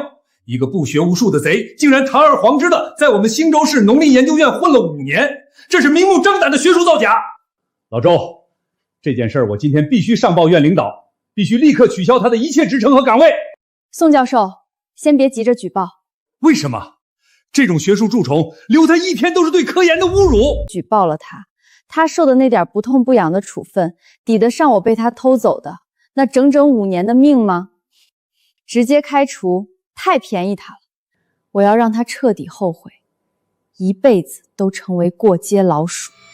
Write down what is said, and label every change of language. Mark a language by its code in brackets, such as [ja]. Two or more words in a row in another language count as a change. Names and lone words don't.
[zh] 一個不學無術的賊，竟然堂而皇之的在我們興州市農林研究院混了5年，這是明目張膽的學術造假！老周，這件事我今天必須上報院領導，必須立刻取消他的一切職稱和崗位。宋教授。 先別急着舉報。為什麼？這種學術蛀蟲留他一天都是對科研的侮辱。舉報了他，他受的那點不痛不癢的處分，抵得上我被他偷走的那整整5年的命嗎？直接開除，太便宜他了。我要讓他徹底後悔，一輩子都成為過街老鼠。